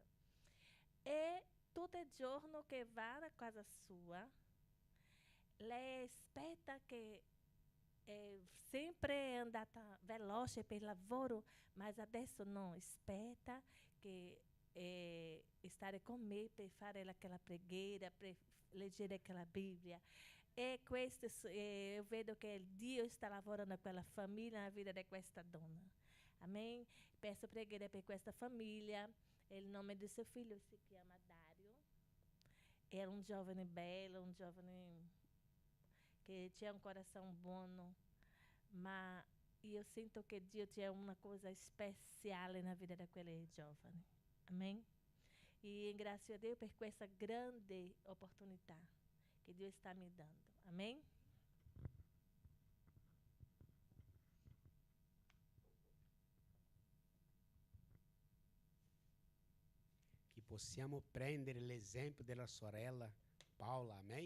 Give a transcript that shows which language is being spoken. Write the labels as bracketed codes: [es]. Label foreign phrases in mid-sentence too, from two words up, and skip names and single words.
[it] E tutto il giorno che va a casa sua, lei aspetta che sempre è andata veloce per il lavoro, ma adesso non, aspetta che stare con me per fare aquela preghiera, per leggere aquela Bibbia. E questo, [pt] eu vedo [it] che Dio sta lavorando a quella famiglia, [pt] na vida [it] di questa donna. Amém? Peço preghiera per questa famiglia. Il nome di suo figlio si chiama Dario. Era un giovane bello, un giovane che [pt] tinha un coração [it] buono, ma io sento che Dio c'è una cosa speciale [pt] na vida daquele [it] giovane. Amém? E ringrazio a Dio per questa grande opportunità che Dio sta mi dando. Amém? Che possiamo prendere l'esempio della sorella Paola, amém?